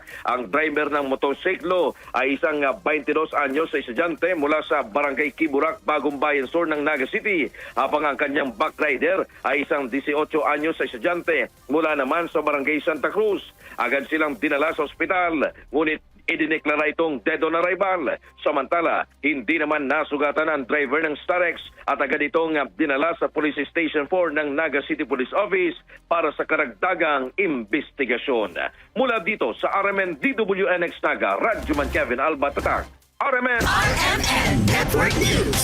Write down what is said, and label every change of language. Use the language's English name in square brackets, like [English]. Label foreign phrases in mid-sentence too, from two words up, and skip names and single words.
[Filipino] Ang driver ng motorsiklo ay isang 22 anyos sa estudyante mula sa Barangay Kiburak, Bagong Bayan Sur ng Naga City, habang ang kanyang back rider ay isang 18 anyos sa estudyante mula naman sa Barangay Santa Cruz. Agad silang dinala sa ospital, ngunit idineklara itong [English] dead on arrival. [Filipino] Samantala, hindi naman nasugatan ang driver ng Starex at agad itong dinala sa Police Station 4 ng Naga City Police Office para sa karagdagang investigasyon. Mula dito sa RMN DWNX Naga, Radyoman Kevin Alba Tatak. RMN RMN Network News.